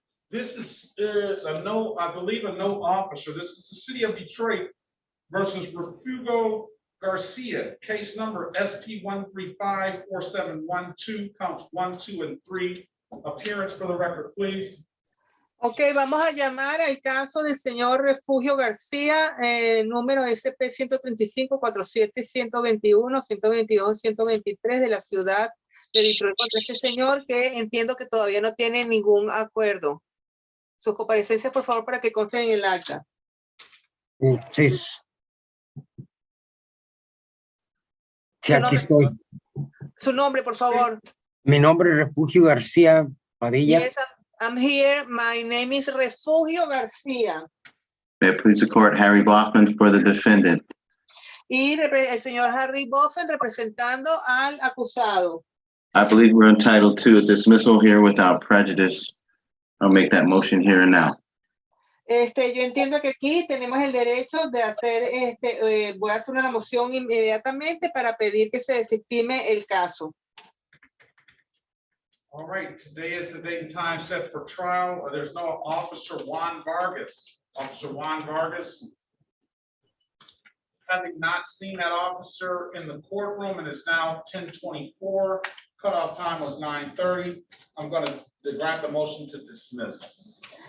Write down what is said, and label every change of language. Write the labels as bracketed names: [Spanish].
[English] This is I believe a no officer. This is the city of Detroit versus Refugio Garcia, case number SP 1354712, counts 1, 2, and 3. Appearance for the record, please. [Spanish] Ok, vamos a llamar al caso del señor Refugio García, número SP 135-47-121, 122-123 de la ciudad de Detroit contra este señor que entiendo que todavía no tiene ningún acuerdo. Sus comparecencias, por favor, para que consten en el acta. Sí, sí, aquí estoy. Su nombre, por favor. Mi nombre es Refugio García Padilla. [English] Yes, I'm here. My name is Refugio García. May it please the court, Harry Blockman for the defendant. [Spanish] Y el señor Harry Boffen representando al acusado. [English] I believe we're entitled to a dismissal here without prejudice. I'll make that motion here and now. [Spanish] Yo entiendo que aquí tenemos el derecho de hacer, voy a hacer una moción inmediatamente para pedir que se desestime el caso. [English] All right, today is the date and time set for trial. There's no Officer Juan Vargas. Officer Juan Vargas. Having not seen that officer in the courtroom, and it's now 10:24. Cutoff time was 9:30. I'm going to grant the motion to dismiss.